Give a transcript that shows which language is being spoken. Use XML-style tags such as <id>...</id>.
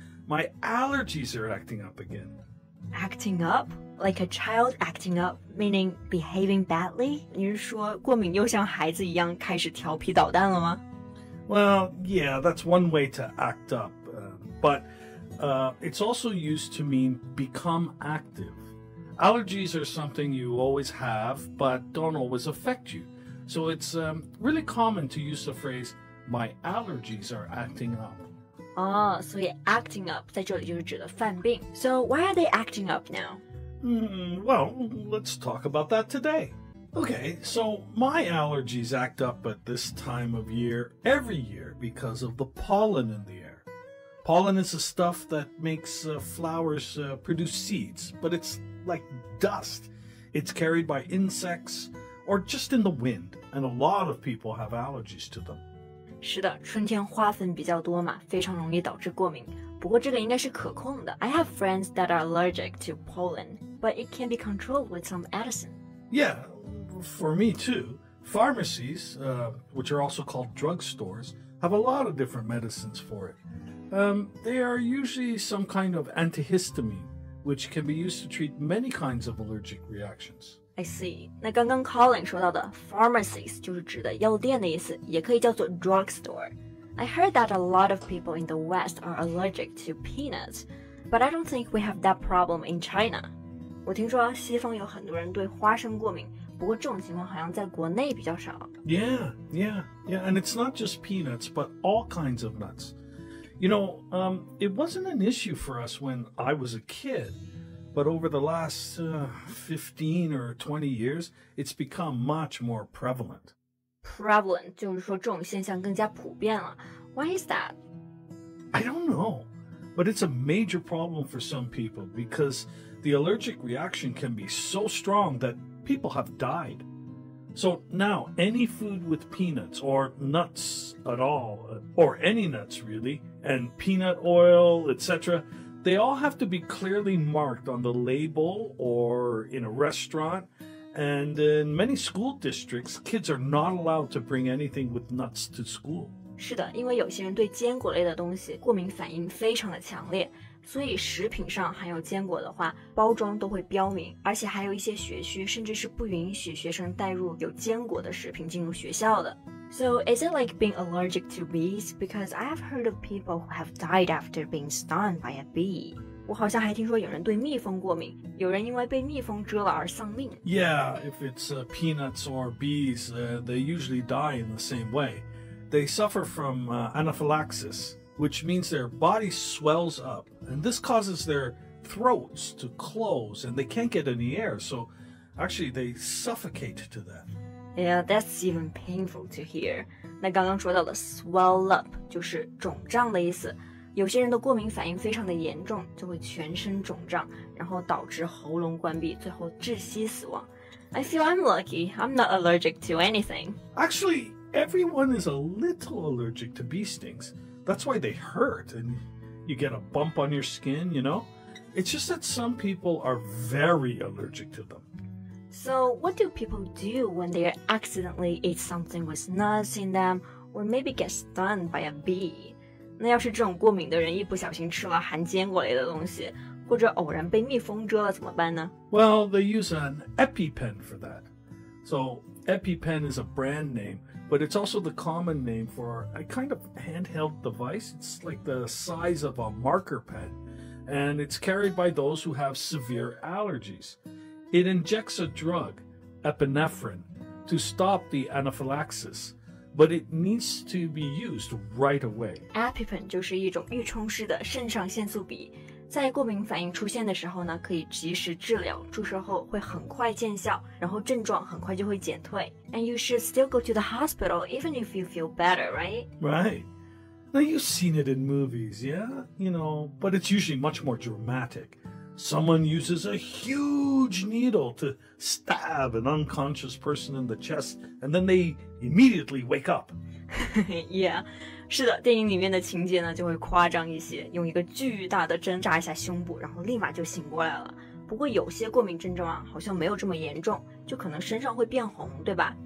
<en>My allergies are acting up again. Acting up? Like a child acting up, meaning behaving badly?</en> <zh>你是说过敏又像孩子一样开始调皮捣蛋了吗？</zh> <en>Well, yeah, that's one way to act up. But it's also used to mean become active. Allergies are something you always have, but don't always affect you. So it's really common to use the phrase, my allergies are acting up.</en> <zh>所以 acting up 在这里就是指的犯病。</zh> <en>So why are they acting up now? Well, let's talk about that today. Okay, so my allergies act up at this time of year every year because of the pollen in the air. Pollen is the stuff that makes flowers produce seeds, but it's like dust. It's carried by insects or just in the wind, and a lot of people have allergies to them.</en> <zh>是的，春天花粉比较多嘛，非常容易导致过敏。不过这个应该是可控的。</zh> <en>I have friends that are allergic to pollen, but it can be controlled with some medicine. Yeah, for me too. Pharmacies, which are also called drugstores, have a lot of different medicines for it. They are usually some kind of antihistamine, which can be used to treat many kinds of allergic reactions. I see.</en> <zh>那刚刚 Colin 说到的 pharmacies 就是指的药店的意思，也可以叫做 drugstore.</zh> <en>I heard that a lot of people in the West are allergic to peanuts, but I don't think we have that problem in China.</en> <zh>我听说西方有很多人对花生过敏，不过这种情况好像在国内比较少。</zh> <en>Yeah, and it's not just peanuts, but all kinds of nuts. You know, it wasn't an issue for us when I was a kid, but over the last 15 or 20 years, it's become much more prevalent.</en> <zh>Prevalent 就是说这种现象更加普遍了。</zh> <en>Why is that? I don't know, but it's a major problem for some people because the allergic reaction can be so strong that people have died. So now, any food with peanuts or nuts at all, or any nuts really, and peanut oil, etc., they all have to be clearly marked on the label or in a restaurant. And in many school districts, kids are not allowed to bring anything with nuts to school.</en> <zh>是的，因为有些人对坚果类的东西过敏反应非常的强烈，所以食品上含有坚果的话，包装都会标明，而且还有一些学区甚至是不允许学生带入有坚果的食品进入学校的。</zh> <en>So is it like being allergic to bees? Because I have heard of people who have died after being stung by a bee.</en> <zh>我好像还听说有人对蜜蜂过敏，有人因为被蜜蜂蛰了而丧命。</zh> <en>Yeah, if it's peanuts or bees, they usually die in the same way. They suffer from anaphylaxis, which means their body swells up, and this causes their throats to close, and they can't get any air, so actually they suffocate to death. Yeah, that's even painful to hear.</en> <zh>那刚刚说到的 swell up 就是肿胀的意思。有些人的过敏反应非常的严重，就会全身肿胀，然后导致喉咙关闭，最后窒息死亡。</zh> <en>I feel I'm lucky. I'm not allergic to anything. Actually, everyone is a little allergic to bee stings. That's why they hurt, and you get a bump on your skin, you know? It's just that some people are very allergic to them. So what do people do when they accidentally eat something with nuts in them, or maybe get stung by a bee?</en> <zh>那要是这种过敏的人一不小心吃了含坚果类的东西，或者偶然被蜜蜂蛰了怎么办呢？</zh> <en>Well, they use an EpiPen for that. So EpiPen is a brand name, but it's also the common name for a kind of handheld device. It's like the size of a marker pen, and it's carried by those who have severe allergies. It injects a drug, epinephrine, to stop the anaphylaxis, but it needs to be used right away.</en> <zh>EpiPen 就是一种预充式的肾上腺素笔，在过敏反应出现的时候呢，可以及时治疗，注射后会很快见效，然后症状很快就会减退。</zh> <en>And you should still go to the hospital even if you feel better, right? Right. Now, you've seen it in movies, yeah? You know, but it's usually much more dramatic. someone uses a huge needle to stab an unconscious person in the chest, and then they immediately wake up.</en> <zh>Yeah, 是的，电影里面的情节呢就会夸张一些，用一个巨大的针扎一下胸部，然后立马就醒过来了。不过有些过敏症状啊，好像没有这么严重，就可能身上会变红，对吧？</zh>